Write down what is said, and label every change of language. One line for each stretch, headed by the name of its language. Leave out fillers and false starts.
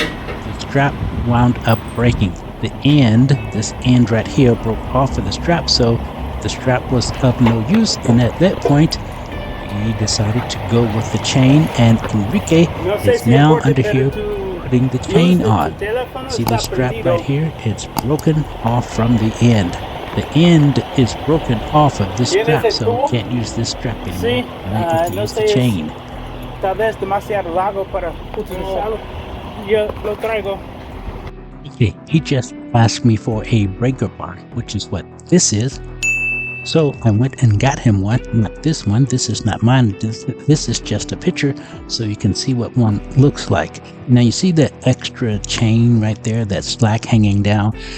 English: The strap wound up breaking. This end right here broke off of the strap, so the strap was of no use, and at that point he decided to go with the chain, and Enrique is now under here putting the chain on. See the strap right here? It's broken off from the end. The end is broken off of this strap, so we can't use this strap anymore. We have to use the chain.
Spanish: Tal vez demasiado largo para utilizarlo. Yo lo traigo.
English: Okay, he just asked me for a breaker bar, which is what this is. So I went and got him one, not this one. This is not mine. This is just a picture, so you can see what one looks like. Now you see that extra chain right there, that slack hanging down.